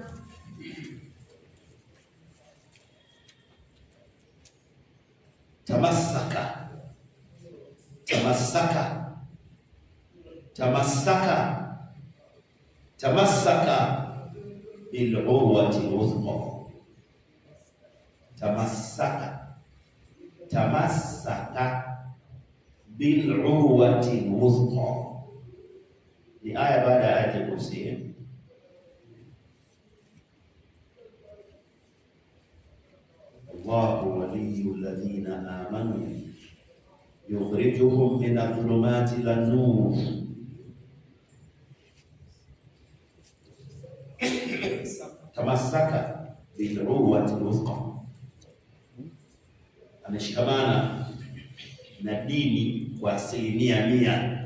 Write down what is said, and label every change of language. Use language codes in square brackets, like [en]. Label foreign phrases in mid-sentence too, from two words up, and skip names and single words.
[ar] تمسك بالعروة الوثقى. تمسك بالعروة الوثقى. [sw] Ni aya baada ya [ar] آية الكرسي. الله ولي الذين آمنوا يخرجهم من الظلمات إلى النور. تمسك بالعروة الوثقى. [sw] Ameshikamana na dini kwa 100%.